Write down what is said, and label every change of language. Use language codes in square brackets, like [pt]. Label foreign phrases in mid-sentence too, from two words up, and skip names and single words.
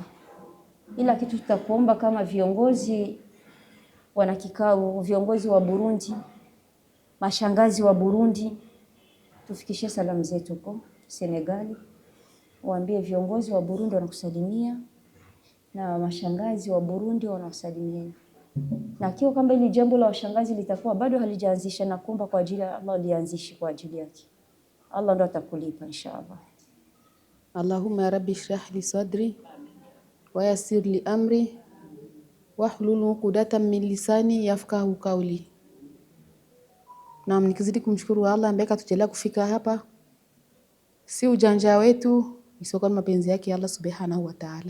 [sw] Ila kitu tutakuomba kama viongozi wana kikao, viongozi wa Burundi, mashangazi wa Burundi, tufikishie salamu zetu kwa Senegali. Waambie viongozi wa Burundi wanakusalimia na mashangazi wa Burundi wanawasalimia. na akiwa kwamba ili jambo la washangazi litakuwa bado halijaanzisha, na kuomba kwa ajili ya Allah lianzishi kwa ajili yake. Allah ndo atakulipa inshallah. [ar] اللهم رب اشرح لي صدري ويسر لي أمري واحلل عقدة من لساني يفقه قولي. [sw] Na nikizidi kumshukuru Allah ambaye katujalia kufika hapa, si ujanja wetu, isipokuwa mapenzi yake Allah [ar] سبحانه وتعالى.